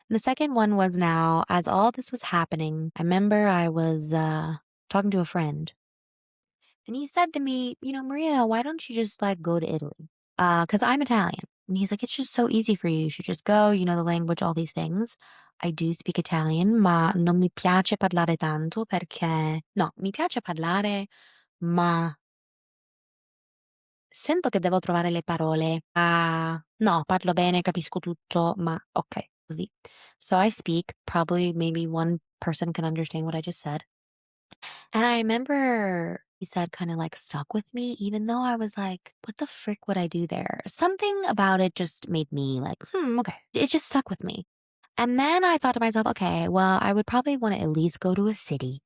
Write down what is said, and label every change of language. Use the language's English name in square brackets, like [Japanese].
[English] The second one was now, as all this was happening, I remember I was talking to a friend and he said to me, "Maria, why don't you just like go to Italy? Because I'm Italian." And he's like, "It's just so easy for you. You should just go, you know the language, all these things." I do speak Italian, [Italian] ma non mi piace parlare tanto perché, no, mi piace parlare, ma sento che devo trovare le parole. Ah, no, parlo bene, capisco tutto, ma ok, così. [English] So I speak, probably maybe one person can understand what I just said. And I remember he said kinda, like, stuck with me even though I was like, "What the frick would I do there?" Something about it just made me like, "Hmm, okay." It just stuck with me. And then I thought to myself, "Okay, well, I would probably wanna at least go to a city.